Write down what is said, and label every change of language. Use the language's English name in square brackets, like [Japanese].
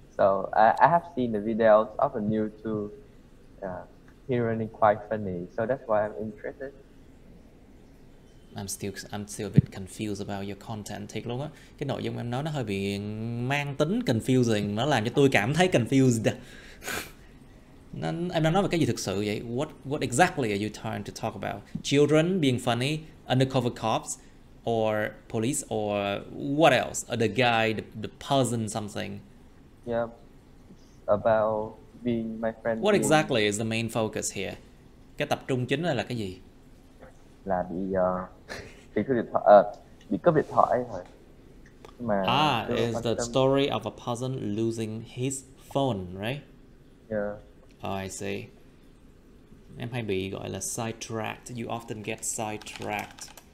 [English] So I have seen the videos of the news too. He running quite funny. So that's why I'm interested. I'm still a bit confused about your content. [Vietnamese] Thiệt luôn á. Cái nội dung em nói nó hơi bị mang tính confusing, nó làm cho tôi cảm thấy confused. Em đang nói về cái gì thực sự vậy? [English] What exactly are you trying to talk about? Children being funny, undercover cops, or police, or what else? Or the guy, the person, something? Yeah, about being my friend. What exactly is the main focus here? [Vietnamese] Cái tập trung chính là cái gì? Là bị cướp điện thoại thôi. Mà [English] is the story of a person losing his phone, right? Yeah. Oh, I see. [Vietnamese] Em hay bị gọi là sidetracked. [English] You often get sidetracked.